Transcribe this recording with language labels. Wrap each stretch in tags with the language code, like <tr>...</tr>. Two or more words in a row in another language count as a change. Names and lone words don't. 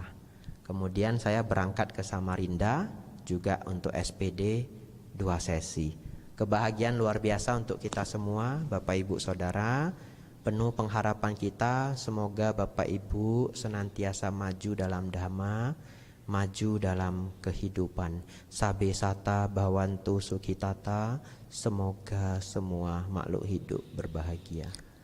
<id>Kemudian saya berangkat ke Samarinda juga untuk SPD 2 sesi. Kebahagiaan luar biasa untuk kita semua, Bapak Ibu Saudara. Penuh pengharapan kita, semoga Bapak Ibu senantiasa maju dalam dhamma, maju dalam kehidupan.</id> <pi>Sabe sata bawantu sukitata,</pi> <id>semoga semua makhluk hidup berbahagia.</id>